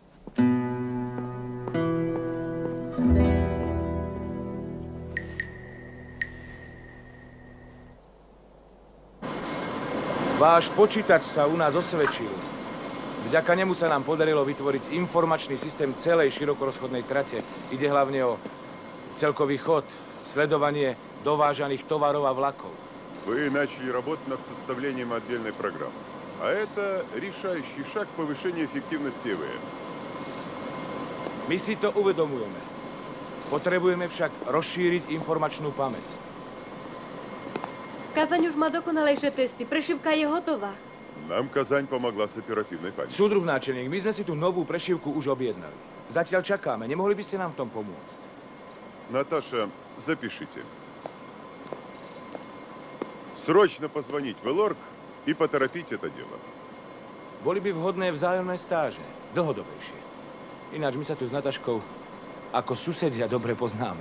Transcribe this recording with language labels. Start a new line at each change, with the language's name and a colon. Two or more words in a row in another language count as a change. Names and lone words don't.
Slovak: Váš počítač sa u nás osvedčil. Vďaka nemu sa nám podarilo vytvoriť informačný systém celej širokorozchodnej trate. Ide hlavne o celkový chod, sledovanie dovážaných tovarov a vlakov.
Russian: Вы начали работать над составлением отдельной программы. А это решающий шаг к повышению эффективности ЭВМ.
Slovak: My si to uvedomujeme. Potrebujeme však rozšíriť informačnú pamäť. Kazaň už má dokonalejšie testy. Prešivka je hotová.
Russian: Нам Казань помогла с оперативной памятью.
Slovak: Súdruh náčelník, my sme si tú novú prešívku už objednali. Zatiaľ čakáme. Nemohli by ste nám v tom pomôcť?
Russian: Наташа, запишите. Срочно позвонить в Элорг и поторопить это дело.
Slovak: Boli by vhodné vzájomné stáže. Dlhodobejšie. Ináč my sa tu s Nataškou ako susedia dobre poznáme.